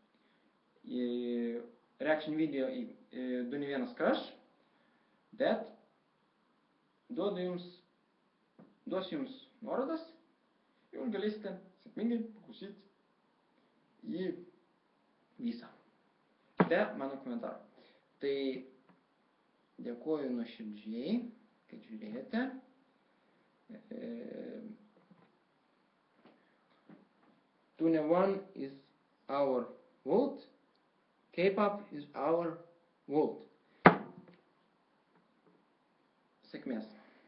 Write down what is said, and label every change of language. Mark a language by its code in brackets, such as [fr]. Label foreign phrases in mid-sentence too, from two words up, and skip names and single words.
[en] reaction video [lt] į 2ne1 Crush, bet duosiu jums nuorodas ir galėsite sėkmingai paklausyti į visą. Be mano komentarų. Tai dėkoju nuoširdžiai, kad žiūrėjote. [en] 2ne1 is our world. K-pop is our world. [lt] Sėkmės.